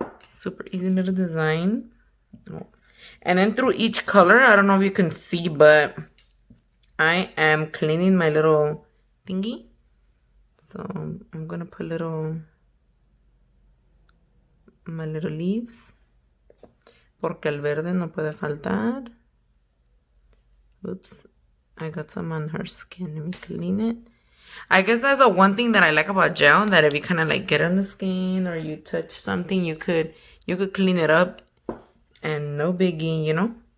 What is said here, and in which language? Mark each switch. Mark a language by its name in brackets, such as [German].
[English] Super easy little design. Oh. And then through each color, I don't know if you can see, but I am cleaning my little thingy. So I'm going to put my little leaves. [Spanish] Porque el verde no puede faltar. [English] Oops. I got some on her skin. Let me clean it. I guess that's the one thing that I like about gel, that if you kind of like get on the skin or you touch something, you could clean it up and no biggie, you know?